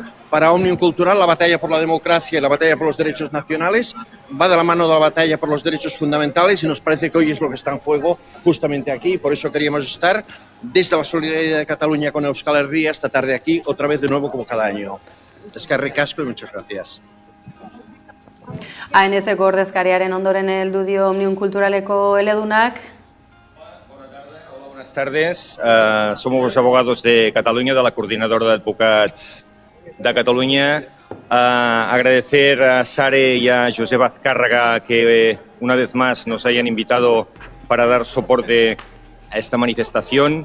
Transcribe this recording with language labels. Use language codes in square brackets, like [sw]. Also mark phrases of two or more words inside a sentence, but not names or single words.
[es] Para Òmnium Cultural, la batalla por la democracia y la batalla por los derechos nacionales va de la mano de la batalla por los derechos fundamentales y nos parece que hoy es lo que está en juego justamente aquí. Y por eso queríamos estar desde la solidaridad de Cataluña con Euskal Herria esta tarde aquí, otra vez de nuevo como cada año. [eu] Eskerrik asko [es] y muchas gracias. [eu] ANS-eko ordezkariaren ondoren heldu dio Òmnium Culturaleko eledunak. [es] Buenas tardes, somos los abogados de Cataluña, de la Coordinadora de Advocats de Cataluña. Agradecer a SARE y a Josep Azcárraga que una vez más nos hayan invitado para dar soporte a esta manifestación.